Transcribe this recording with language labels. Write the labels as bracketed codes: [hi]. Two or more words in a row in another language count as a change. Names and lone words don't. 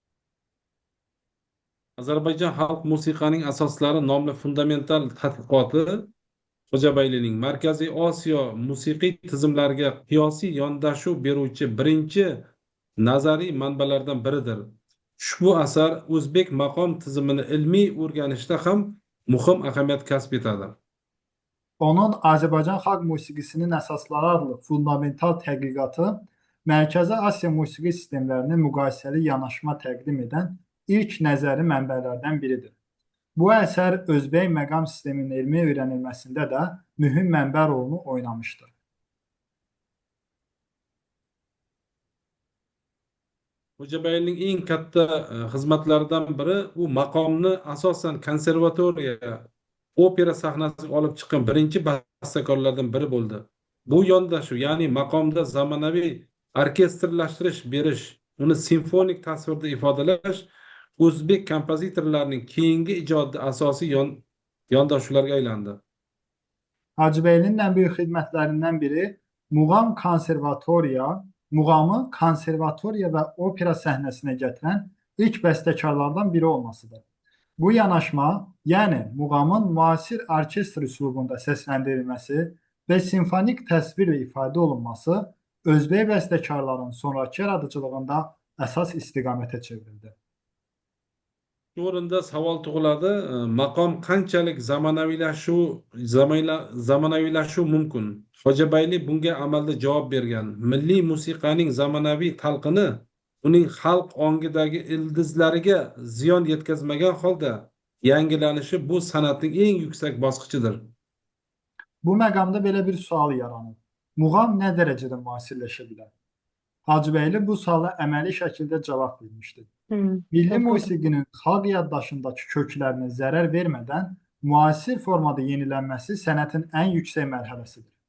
[uz] Azərbaycan xalq musiqaning asoslari nomli fundamental tadqiqoti Xo'jabaylining Markaziy Osiyo musiqiy tizimlariga qiyosiy yondashuv beruvchi birinchi nazariy manbalardan biridir. Ushbu asar o'zbek maqom tizimini ilmiy o'rganishda ham muhim ahamiyat kasb etadi. [az] Onun Azərbaycan xalq musiqisinin əsasları adlı fundamental tədqiqatı Mərkəzi Asiya musiqi sistemlərini müqayisəli yanaşma təqdim edən ilk nəzəri mənbələrdən biridir. Bu əsər Özbək məqam sisteminin elmi öyrənilməsində də mühüm mənbə rolunu oynamışdır. [uz] Xo'jabaylining eng katta xizmatlaridan biri u maqomni asosan konservatoriya, opera sahnasiga olib chiqqan birinchi bastakorlardan biri bo'ldi. Bu yondashuv, ya'ni maqomda zamonaviy orkestrlashtirish berish, uni simfonik tasvirda ifodalash o'zbek kompozitorlarining keyingi ijodida asosiy yondashuvlarga aylandi. [az] Hacıbəylinin ən böyük xidmətlərindən biri muğamı konservatoriya və opera səhnəsinə gətirən ilk bəstəkarlardan biri olmasıdır. Bu yanaşma, yəni muğamın müasir orkestr üslubunda səsləndirilməsi və simfonik təsvir və ifadə olunması Özbək bəstəkarların sonrakı yaradıcılığında əsas istiqamətə çevrildi. [uz] Shu o'rinda savol tug'iladi, maqom qanchalik zamonaviylashuv mumkin? Xo'jabayli bunga amalda javob bergan. Milliy musiqaning zamonaviy talqini uning xalq ongidagi ildizlariga ziyon yetkazmagan holda yangilanishi bu san'atning eng yuksak bosqichidir. [az] Bu məqamda belə bir sual yaranır. Muğam nə dərəcədə müasirləşə bilər? Hacıbəyli bu suala əməli şəkildə cavab vermişdir. Milli musiqinin xalq yaddaşındakı köklərinə zərər vermədən müasir formada yenilənməsi sənətin ən yüksək mərhələsidir.